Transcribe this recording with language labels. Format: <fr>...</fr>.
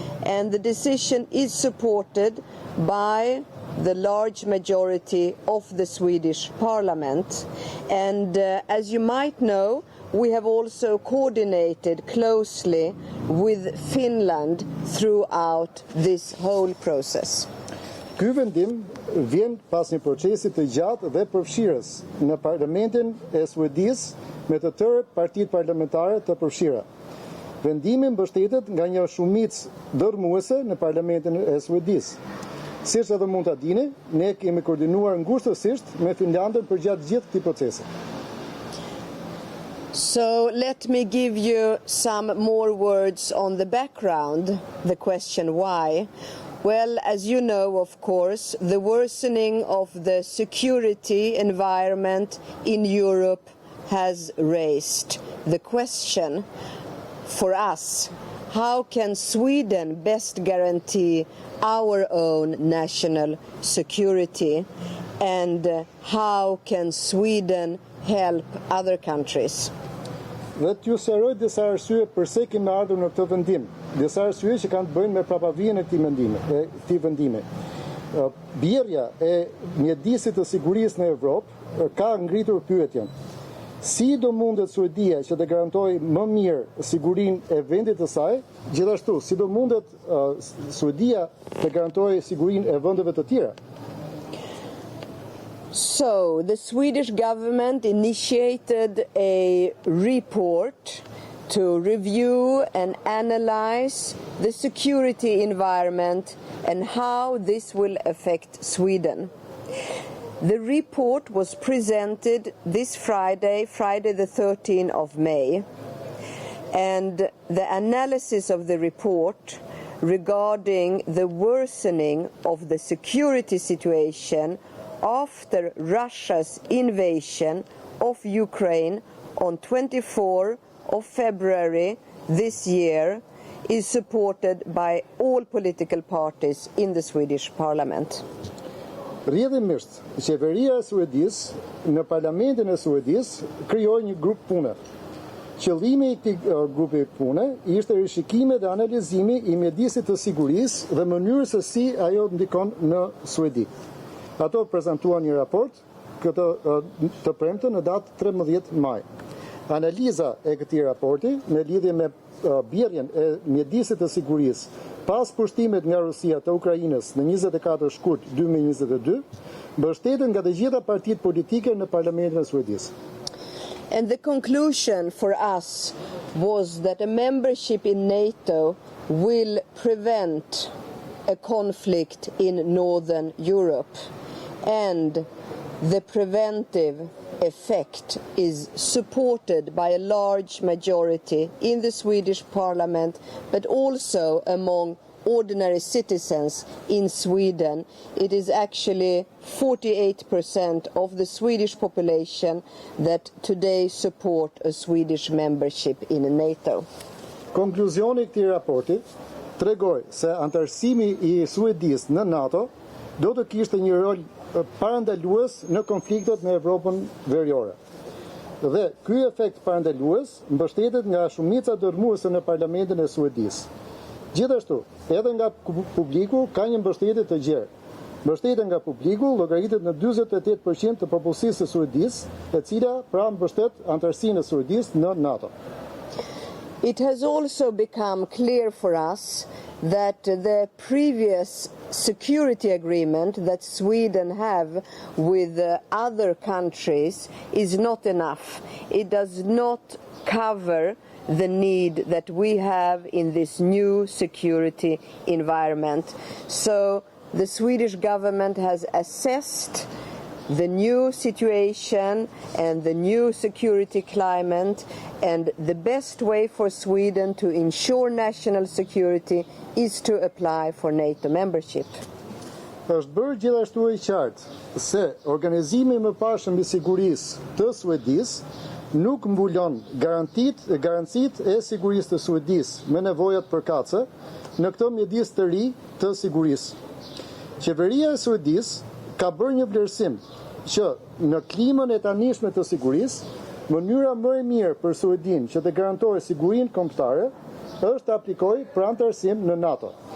<en>And the decision is supported by the large majority of the Swedish Parliament. And as you might know, we have also coordinated closely with Finland throughout this whole process.</en> <sq>Ky vendim vjen pas një procesi të gjatë dhe përfshirës në Parlamentin e Suedisë me të tërë partitë parlamentare të përfshira. Vendimi mbështetet nga një shumicë dërmuese në Parlamentin e Suedisë. Siç edhe mund ta dini, ne kemi koordinuar ngushtësisht me Finlandën përgjatë gjithë këtij procesi.</sq> <en>So let me give you some more words on the background, the question why. Well, as you know, of course, the worsening of the security environment in Europe has raised the question for us, how can Sweden best guarantee our own national security, and how can Sweden help other countries?</en> <sq>Dhe t'ju sqaroj disa arsye pse kemi ardhur në këtë vendim. Disa arsye që kanë të bëjnë me prapavijën e këtij vendimi. Bjerrja e mjedisit të sigurisë në Evropë ka ngritur pyetjen. Si do mundet Suedia që të garantojë më mirë sigurinë e vendit të saj, gjithashtu si do mundet Suedia të garantojë sigurinë e vendeve të tjera?</sq> <en>So, the Swedish government initiated a report to review and analyze the security environment and how this will affect Sweden. The report was presented this Friday the 13th of May, and the analysis of the report regarding the worsening of the security situation after Russia's invasion of Ukraine on 24 of February this year is supported by all political parties in the Swedish Parliament.</en> <sq>Rrjedhimisht, qeveria e Suedisë në Parlamentin e Suedisë krijoi një grup pune. Qëllimi i këtij grupi pune ishte rishikimi dhe analizimi i mjedisit të sigurisë dhe mënyrës se si ajo ndikon në Suedi. Ato prezantuan një raport të premten në datë 13 maj. Analiza e këtij raporti në lidhje me bjerrjen e mjedisit të sigurisë pas pushtimit nga Rusia të Ukrainës në 24 shkurt 2022, mbështeten nga të gjitha partitë politike në Parlamentin e Suedisë.</sq> <en>And the conclusion for us was that a membership in NATO will prevent a conflict in Northern Europe, and the preventive effect is supported by a large majority in the Swedish Parliament, but also among ordinary citizens in Sweden. It is actually 48% of the Swedish population that today support a Swedish membership in NATO.</en> <sq>Konkluzioni i këtij raporti tregoi se antarësimi i Suedisë në NATO do të kishte një rol parandalues në konfliktet në Evropën veriore. Dhe ky efekt parandalues mbështetet nga shumica dërmuese në Parlamentin e Suedisë. Gjithashtu, edhe nga publiku ka një mbështetje të gjerë. Mbështetja nga publiku llogaritet në 48% të popullsisë së Suedisë, e cila pra mbështet antarësinë e Suedisë në NATO.</sq> <en>It has also become clear for us that the previous security agreement that Sweden have with other countries is not enough. It does not cover the need that we have in this new security environment. So the Swedish government has assessed the new situation and the new security climate, and the best way for Sweden to ensure national security is to apply for NATO membership.</en> <sq>Është bërë gjithashtu e qartë se organizimi i mëparshëm i sigurisë të Suedisë nuk mbulon garancitë e sigurisë të Suedisë me nevojat përkatëse në këtë mjedis të ri të sigurisë. Qeveria e Suedisë ka bërë një vlerësim që në klimën e tanishme të sigurisë, mënyra më e mirë për Suedin që të garantojë sigurinë kombëtare është të aplikojë për anëtarësim në NATO.</sq>